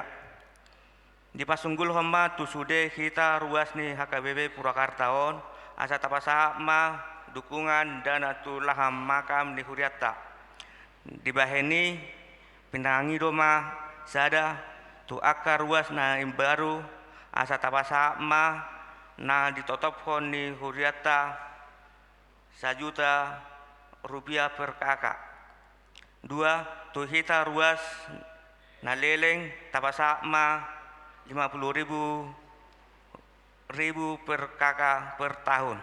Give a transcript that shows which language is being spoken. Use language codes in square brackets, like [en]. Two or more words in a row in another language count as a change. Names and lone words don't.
[bbc] Di pasunggul homma tu sude kita ruas ni HKBP Purwakartaon asa tapasa ma dukungan dana tu laham makam ni huriata. Di baheni pinangi doma sada tu akar ruas na imbaru asa tapasa ma na ditotop ni huriata Rp1 juta per kakak. 2. Tu hita ruas na leleng tapasa ma 50.000 per kakak per tahun.